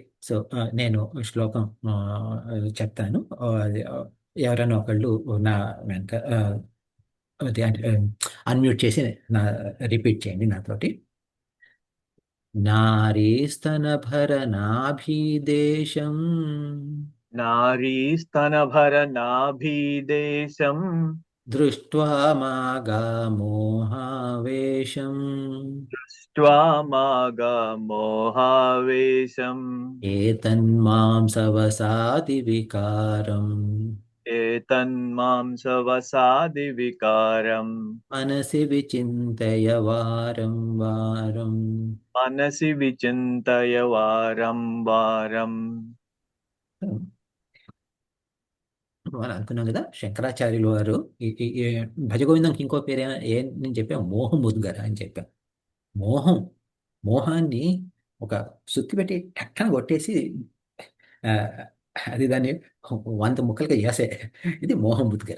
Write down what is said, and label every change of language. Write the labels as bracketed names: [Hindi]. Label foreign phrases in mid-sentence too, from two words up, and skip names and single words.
[Telugu] సో నేను శ్లోకం చెప్తాను. ఎవరైనా ఒకళ్ళు నా వెనక అది అన్మ్యూట్ చేసి రిపీట్ చేయండి నాతోటి. [Sanskrit] నారీస్తనభరనాభిదేశం नारीस्तनभरनाभिदेशम् దృష్ట్వా మాగామోహావేశం दृष्ट्वा मागमोहावेशम् ఏతన్మాం సవసాతి వికారం एतन्मांसवसादिविकारम् మనసి విచింతయ వారం వారం. मनसि विचिन्तय वारं वारम् [Telugu] మనం అనుకున్నాం కదా, శంకరాచార్యులు వారు ఈ భజగోవిందంకి ఇంకో పేరు నేను చెప్పాం, మోహం ముద్గర అని చెప్పాం. మోహం, మోహాన్ని ఒక సుత్తి పెట్టి టక్కన కొట్టేసి ఆ, అది దాన్ని 100 ముక్కలుగా చేసే ఇది మోహం ముద్గర.